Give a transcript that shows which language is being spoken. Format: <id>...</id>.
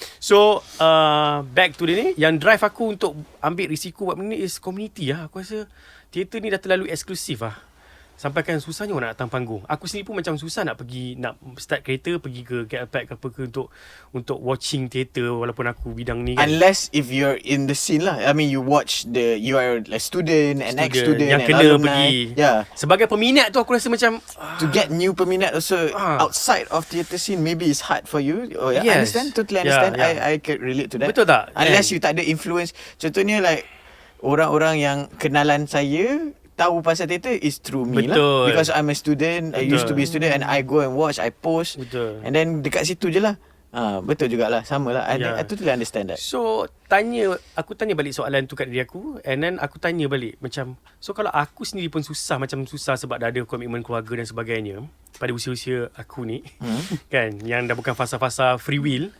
<ms>So back to dia ni, yang drive aku untuk ambil risiko buat benda ni is community lah. Aku rasa teater ni dah terlalu eksklusif lah. Sampai kan susahnya orang nak datang panggung. Aku sendiri pun macam susah nak start kereta pergi ke KLPAC ke apa ke untuk watching teater walaupun aku bidang ni kan.</ms> <en>Unless if you're in the scene lah. I mean you are a student, an ex-student</en> <ms>yang</ms> <en>and</en> <ms>kena</ms> <en>alumni.</en> <ms>pergi. Yeah. Sebagai peminat tu aku rasa macam</ms> <en>To get new peminat also outside of theatre scene maybe it's hard for you. Oh yeah, Yes. Totally understand. Yeah. I can relate to that.</en> <ms>Betul tak? Unless you tak ada influence. Contohnya like orang-orang yang kenalan saya tahu pasal teater</ms> <en>is through me</en> <ms>Betul.</ms> <en>lah. Because I'm a student. I used to be a student and I go and watch, I post.</en> <ms>Betul. And then dekat situ je lah. Betul jugalah. Sama lah.</ms> <en>I totally understand that.</en> <ms>So aku tanya balik soalan tu kat diri aku, and then aku tanya balik macam, so kalau aku sendiri pun susah sebab dah ada komitmen keluarga dan sebagainya pada usia-usia aku ni, kan, yang dah bukan fasa-fasa free will.</ms>